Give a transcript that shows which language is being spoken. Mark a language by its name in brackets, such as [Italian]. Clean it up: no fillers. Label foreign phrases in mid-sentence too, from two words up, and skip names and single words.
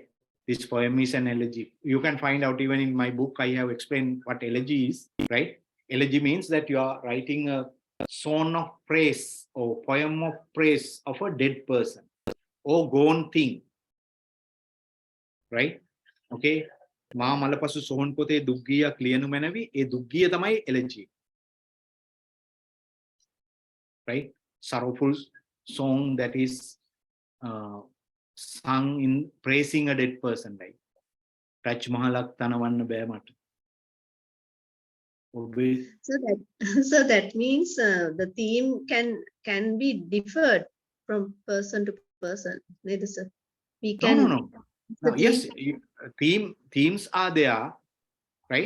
[English] This poem is an elegy. You can find out even in my book, I have explained what elegy is, right? Elegy means that you are writing a song of praise or poem of praise of a dead person or gone thing, right? [Sinhala] Okay. මා මලපසු සොහොන් පොතේ දුක්ගීයක් ලියනු මැනවි ඒ දුක්ගීය තමයි [English] elegy, right? Sorrowful song that is sung in praising a dead person, right? [Sinhala] Taj Mahalak තනවන්න බෑ මට. [English] So that means the theme can be differed from person to person. We can. No, yes, themes are there, right?